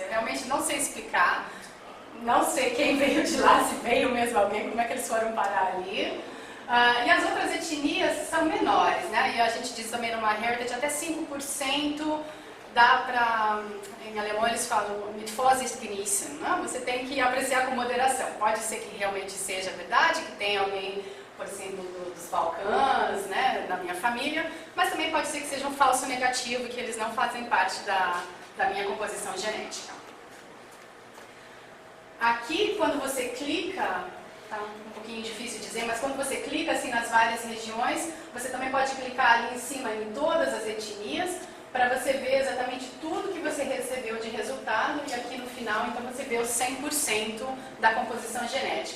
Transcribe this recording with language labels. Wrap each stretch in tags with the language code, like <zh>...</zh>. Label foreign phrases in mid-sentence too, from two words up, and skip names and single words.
<pt>Eu realmente não sei explicar, não sei quem veio de lá, se veio mesmo alguém, como é que eles foram parar ali. E as outras etnias são menores, né? E a gente diz também no MyHeritage até 5% dá para, em alemão eles falam</pt> <de>mit Vorsicht genießen,</de> <pt>né? Você tem que apreciar com moderação. Pode ser que realmente seja verdade, que tem alguém, por exemplo, dos Balcãs, né, na minha família, mas também pode ser que seja um falso negativo, que eles não fazem parte da minha composição genética. Aqui, quando você clica, tá um pouquinho difícil dizer, mas quando você clica assim nas várias regiões, você também pode clicar ali em cima em todas as etnias, para você ver exatamente tudo que você recebeu de resultado, e aqui no final, então, você vê os 100% da composição genética.</pt>